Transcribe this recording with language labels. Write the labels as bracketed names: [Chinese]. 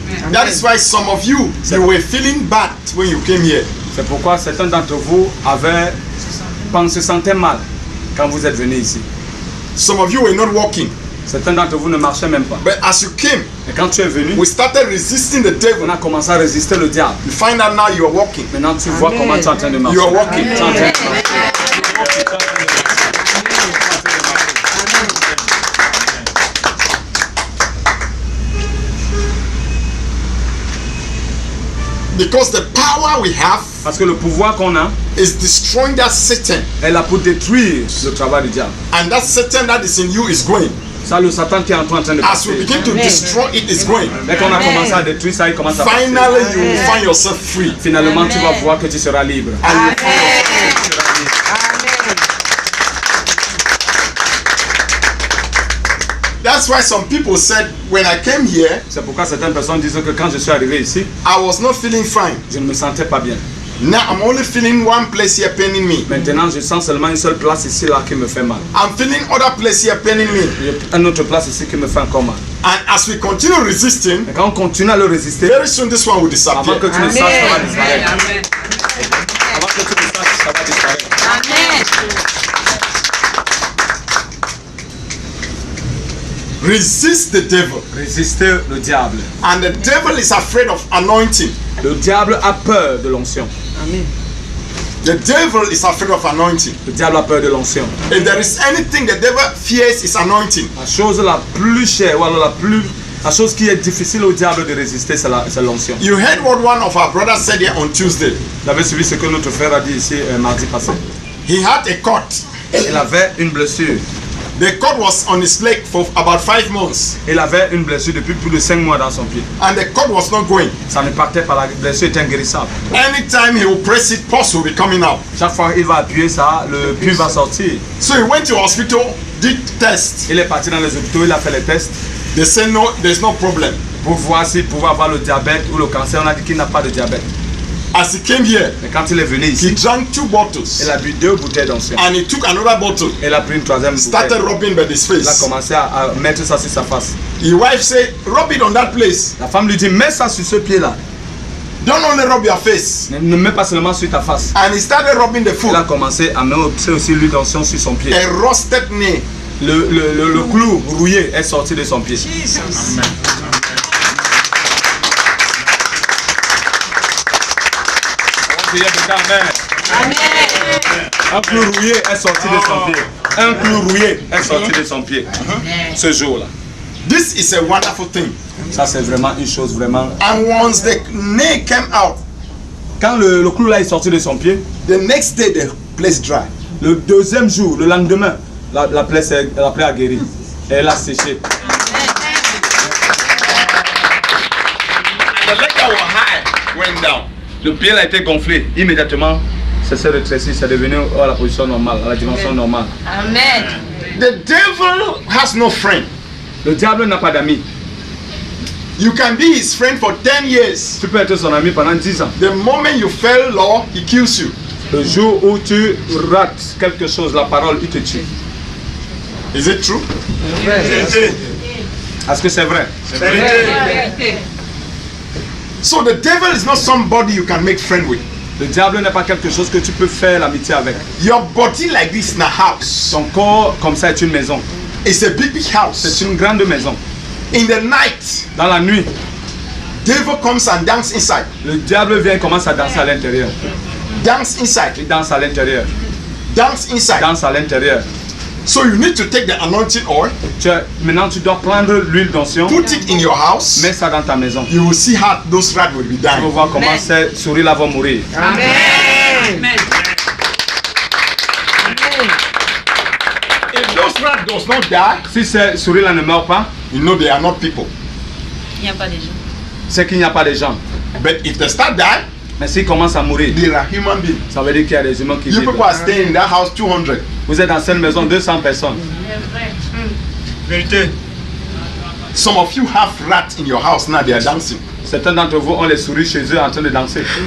[English] That is why some of you were feeling bad when you came here. [French] C'est pourquoi certains d'entre vous se sentaient mal quand vous êtes venus ici. [English] Some of you were not walking. [French] Certains d'entre vous ne marchaient même pas. [English] But as you came, [French] Et quand tu es venu, [English] we started resisting the devil. [French] on a commencé à résister le diable. [English] You find out now you are walking. [French] Maintenant tu vois comment tu es en train de marcher. [English] You are walking. [French] Tu es en train de marcher. [English] Because the power we have [French] Parce que le pouvoir qu'on a [English] is destroying that Satan. [French] est là pour détruire le travail du diable. [English] And that Satan that is in you is going. [French] Ça, le Satan qui est en train de [English] As we [French] passer. [English] begin to destroy it, is going. [French] Dès qu'on a commencé à détruire ça, il commence à passer. [English] Finally, you will find yourself free. [French] Finalement, tu vas voir que tu seras libre. [English] And you find yourself That's why some people said, when I came here, [French] C'est pourquoi certaines personnes disent que quand je suis arrivé ici, [English] I was not feeling fine. [French] je ne me sentais pas bien. [English] Now I'm only feeling one place here paining me. [French] Maintenant, je sens seulement une seule place ici là qui me fait mal. [English] I'm feeling other place here paining me. [French] Il y a une autre place ici qui me fait encore mal. [English] And as we continue resisting, [French] Et quand on continue à le résister, [English] very soon this one will [French] avant [English] disappear. [French] que tu ne saches, ça va disparaître. Avant que tu ne saches, ça va disparaître. [English] Resist the devil. [French] Résister le diable. [English] And the devil is afraid of anointing. [French] Le diable a peur de l'onction. [English] The devil is afraid of anointing. [French] Le diable a peur de l'onction. [English] If there is anything the devil fears, is anointing. [French] La chose la plus chère, ou alors la chose qui est difficile au diable de résister, c'est l'onction. [English] You heard what one of our brothers said here on Tuesday. [French] Vous avez suivi ce que notre frère a dit ici mardi passé. [English] He had a cut. [French] Il avait une blessure. [English] The cut was on his leg for about 5 months. [French] Il avait une blessure depuis plus de 5 mois dans son pied. [English] And the cut was not going. [French] Ça ne partait pas, la blessure était inguérissable. [English] Anytime he will press it, pus will be coming out. [French] Chaque fois qu'il va appuyer ça, le pus va sortir. [English] So he went to hospital, did test. [French] Il est parti dans les hôpitaux, il a fait les tests [English] They said no, there's no problem. [French] pour voir s'il pouvait avoir le diabète ou le cancer. On a dit qu'il n'a pas de diabète. [English] As he came here, [French] Mais quand il est venu [English] he [French] ici, [English] drank 2 bottles. [French] il a bu 2 bouteilles d'onction. [English] And he took another bottle. [French] Il a pris une 3e [English] Started [French] bouteille. [English] rubbing by his [French] Il a [English] face. [French] commencé à mettre ça sur sa face. [English] His wife said, rub it on that place. [French] La femme lui dit, mets ça sur ce pied-là. [English] Don't only rub your face. [French] Ne mets pas seulement sur ta face. [English] And he started rubbing the foot. [French] Il a commencé à mettre aussi l'huile d'onction sur son pied. [English] A rusted knee. [French] Le clou rouillé est sorti de son pied. prière de Amen. Un clou rouillé est sorti de son pied. Un clou rouillé est sorti de son pied. Ce jour-là. [English] This is a wonderful thing. [French] Ça c'est vraiment une chose vraiment. [English] And once the nail came out, [French] quand le clou là est sorti de son pied, [English] the next day the place dry. [French] Le deuxième jour, le lendemain, la plaie a guéri. Et elle a séché. [English] The leg was high, went down. [French] Le pied a été gonflé. Immédiatement, ça s'est rétréci, c'est devenu à la position normale, à la dimension normale. Amen. [English] The devil has no friend. [French] Le diable n'a pas d'amis. [English] You can be his friend for 10 years. [French] Tu peux être son ami pendant 10 ans. [English] The moment you fail law, he kills you. [French] Le jour où tu rates quelque chose, la parole, il te tue. [English] Is it true? [French] Est-ce que c'est vrai? [English] So the devil is not somebody you can make friend with. [French] Le diable n'est pas quelque chose que tu peux faire l'amitié avec. [English] Your body like this in a house. [French] Ton corps comme ça est une maison. [English] It's a big house. [French] C'est une grande maison. [English] In the night, [French] dans la nuit, [English] devil comes and dance inside. [French] Le diable vient et commence à danser à l'intérieur. [English] Dance inside. [French] Il danse à l'intérieur. [English] Dance inside. [French] Danse à l'intérieur. [English] So you need to take the anointing oil. [French] Maintenant, tu dois prendre l'huile d'onction. [English] Put it in your house. [French] Mets ça dans ta maison. [English] You will see how those rats will be dying. [French] Tu vas voir comment ces souris-là vont mourir. Amen. Amen. [English] If those rats does not die, [French] si ces souris-là ne meurent pas, [English] you know they are not people. [French] Il n'y a pas de gens. C'est qu'il n'y a pas de gens. [English] But if they start dying, [French] mais s'ils commencent à mourir, [English] they are human beings. [French] Ça veut dire qu'il y a des humains qui [English] you [French] vivent. [English] people are staying in that house 200. [French] Vous êtes dans cette maison 200 personnes. Vérité. [English] Some of you have rats in your house now. They are dancing. [French] Certains d'entre vous ont les souris chez eux en train de danser.